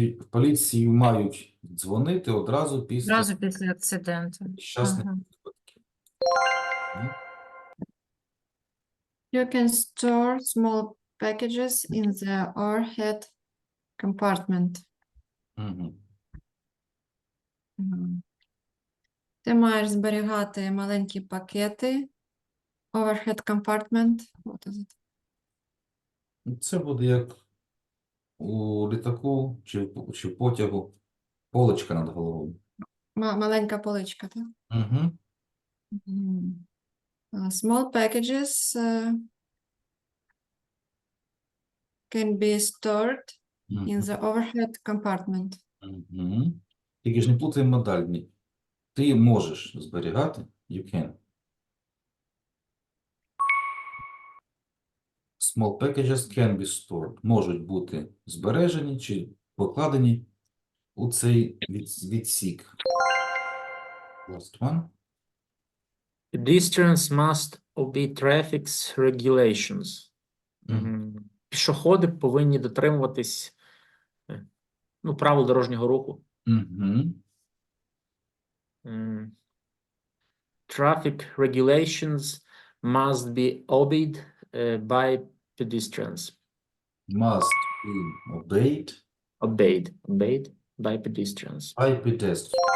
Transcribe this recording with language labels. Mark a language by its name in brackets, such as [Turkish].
[Ukrainian] Поліцію мають дзвонити одразу після Одразу після акциденту. нещасних випадків. [English] You can store small packages in the overhead compartment. Мгм. [Ukrainian] Ти маєш зберігати маленькі пакети. [English] Overhead compartment. What is it? [Ukrainian] Це буде як у літаку чи в потягу поличка над головою. Маленька поличка, так? Мгм. [English] Small packages can be stored in the overhead compartment. Мгм. [Ukrainian] Тільки ж не плутаємо модальні. Ти можеш зберігати, [English] you can. Small packages can be stored. [Ukrainian] Можуть бути збережені чи покладені у цей відсік. [English] Last one. Pedestrians must obey traffic regulations. [Ukrainian] Пішоходи повинні дотримуватись правил дорожнього руху. Мгм. [English] Traffic regulations must be obeyed by pedestrians. Must be obeyed Obeyed by pedestrians. by pedestrians.